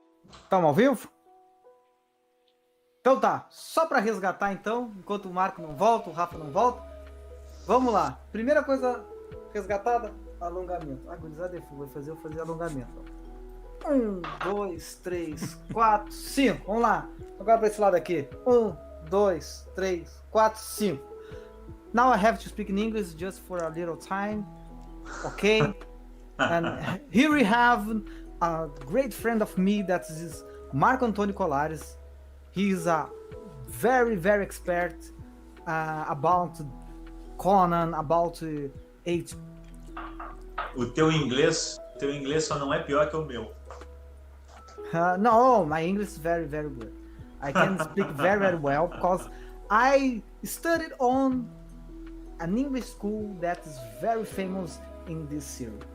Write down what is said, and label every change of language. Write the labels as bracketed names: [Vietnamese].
[Portuguese] Estamos ao vivo? Então tá, só para resgatar então, enquanto o Marco não volta, o Rafa não volta. Vamos lá. Primeira coisa resgatada, alongamento. Gurizada, vou fazer alongamento. 1, 2, 3, 4, 5. Vamos lá. Agora para esse lado aqui. 1, 2, 3, 4, 5. [English] Now I have to speak in English just for a little time. Okay? And here we have a great friend of me that is Marco Antônio Colares. He is a very, very expert about Conan, about H. [Portuguese] O teu inglês só não é pior que o meu. [English] No, my English is very, very good. I can speak very, very well because I studied on an English school that is very famous in this series.